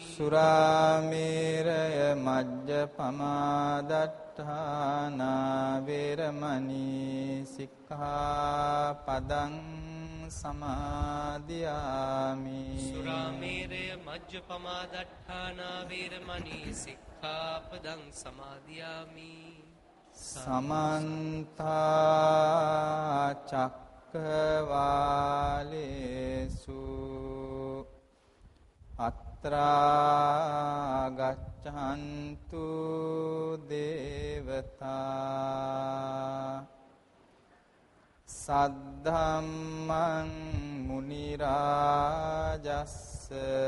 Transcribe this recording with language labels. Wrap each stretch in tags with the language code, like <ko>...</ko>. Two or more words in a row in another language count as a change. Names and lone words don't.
<pi>සුරාමේරය මජ්ජපමාදට්ඨානා වේරමණී සික්ඛාපදං සමාදියාමි. Surameraya Majjapamadatthana Veramani Sikkhapadang Samadhiyami. සමන්තා චක්කවාලේසු අත්‍රා ගච්ඡන්තු දේවතා සද්ධම්මං මුනි රාජස්ස</pi>